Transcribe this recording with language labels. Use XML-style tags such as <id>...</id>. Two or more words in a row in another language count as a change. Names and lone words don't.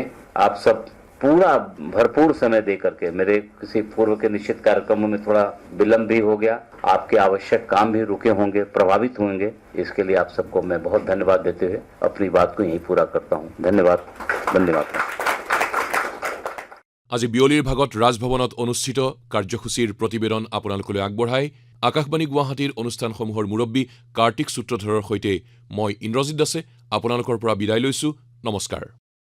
<hi>आप सब पूरा भरपूर समय दे करके, मेरे किसी पूर्व के निश्चित कार्यक्रमों में थोड़ा विलंब भी हो गया, आपके आवश्यक काम भी रुके होंगे, प्रभावित होंगे, इसके लिए आप सबको मैं बहुत धन्यवाद देते हुए अपनी बात को यहीं पूरा करता हूँ। धन्यवाद। धन्यवाद।</hi> <as>আজি বিয়লিৰ ভাগত ৰাজভৱনত অনুষ্ঠিত কাৰ্যসূচীৰ প্ৰতিবেদন আপোনালোকলৈ আগবঢ়াই আকাশবাণী গুৱাহাটীৰ অনুষ্ঠানসমূহৰ মুৰব্বী কাৰ্তিক সূত্ৰধৰৰ সৈতে মই ইন্দ্ৰজিৎ দাসে আপোনালোকৰ পৰা বিদায় লৈছো। নমস্কাৰ।</as>